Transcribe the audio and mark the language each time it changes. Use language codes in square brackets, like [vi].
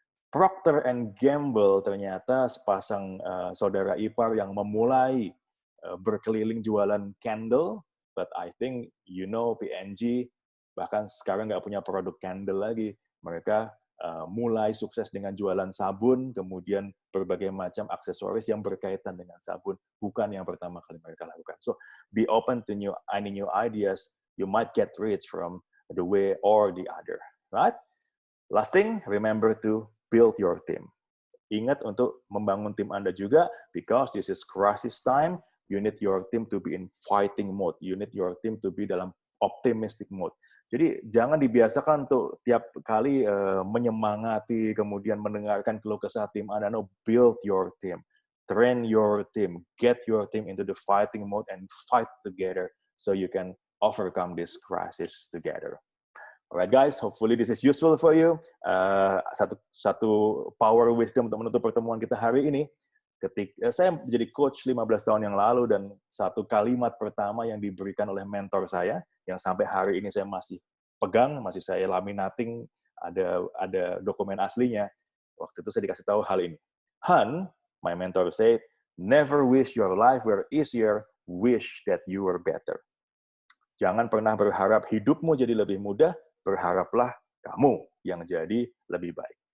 [id] Procter & Gamble ternyata sepasang saudara ipar yang memulai berkeliling jualan candle, [en] but I think [id] P&G bahkan sekarang nggak punya produk candle lagi. Mereka mulai sukses dengan jualan sabun, kemudian berbagai macam aksesoris yang berkaitan dengan sabun, bukan yang pertama kali mereka lakukan. [en] So be open to any new ideas. You might get rich from the way or the other, right? Last thing, remember to build your team. [id] Ingat untuk membangun tim Anda juga, [en] because this is crisis time. You need your team to be in fighting mode. You need your team to be [id] dalam [en] optimistic mode. [id] Jadi jangan dibiasakan untuk tiap kali menyemangati, kemudian mendengarkan keluh kesah tim Anda. [en] No, build your team. Train your team. Get your team into the fighting mode and fight together so you can overcome this crisis together. Alright guys, hopefully this is useful for you. [id] Satu power wisdom untuk menutup pertemuan kita hari ini. Saya menjadi coach 15 tahun yang lalu, dan satu kalimat pertama yang diberikan oleh mentor saya, yang sampai hari ini saya masih pegang, masih saya laminating, ada dokumen aslinya. Waktu itu saya dikasih tahu hal ini. [en] Han, my mentor said, never wish your life were easier, wish that you were better. [id] Jangan pernah berharap hidupmu jadi lebih mudah, berharaplah kamu yang jadi lebih baik.